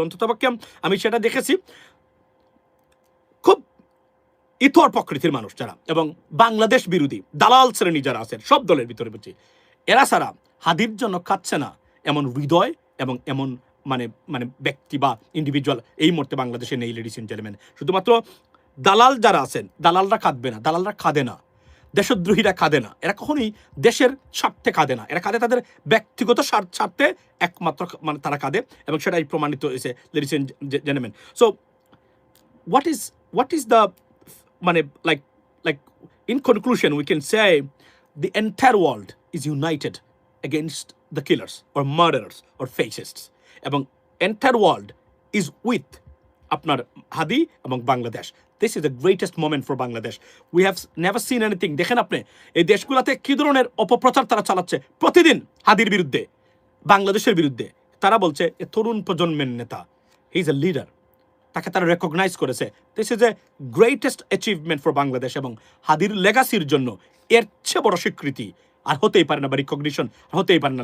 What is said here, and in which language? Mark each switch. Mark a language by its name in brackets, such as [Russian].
[Bangla] অন্ততপক্ষে আমি সেটা দেখেছি। খুব ইতর প্রকৃতির মানুষ যারা এবং বাংলাদেশ বিরোধী দালাল শ্রেণী যারা আছেন সব দলের ভিতরে বলছি, এরা সারা হাদির জন্য কাচ্ছে না এমন হৃদয় এবং এমন মানে মানে ব্যক্তি বা ইন্ডিভিজুয়াল এই মুহূর্তে বাংলাদেশে নেই। লেডিস এন্ড জেন্টলম্যান, শুধুমাত্র দালাল যারা আছেন, দালালরা কাঁদবে না, দালালরা কাঁদে না, দেশদ্রোহীরা কাঁদে না, এরা কখনোই দেশের স্বার্থে কাঁদে না, এরা কাঁদে তাদের ব্যক্তিগত স্বার্থে একমাত্র, মানে তারা কাঁদে, এবং সেটাই প্রমাণিত হয়েছে। [English] ladies and gentleman, so what is the মানে like in conclusion we can say the entire world is united against the killers or murderers or fascists, এবং entire world is with [Bangla] আপনার হাদি এবং Bangladesh. [English] This is the greatest moment for Bangladesh. We have never seen anything. [Bangla] দেখেন আপনি এই দেশগুলোতে কি ধরনের অপপ্রচার তারা চালাচ্ছে প্রতিদিন হাদির বিরুদ্ধে, বাংলাদেশের বিরুদ্ধে। তারা বলছে এ তরুণ প্রজন্মের নেতা, [English] he is a leader, [Bangla] তাকে তারা রেকগনাইজ করেছে। [English] this is a greatest achievement for Bangladesh, [Bangla] এবং হাদির লেগাসির জন্য এর চেয়ে বড় স্বীকৃতি আর হতেই পারে না, বা রিকগনিশন হতেই পারে না।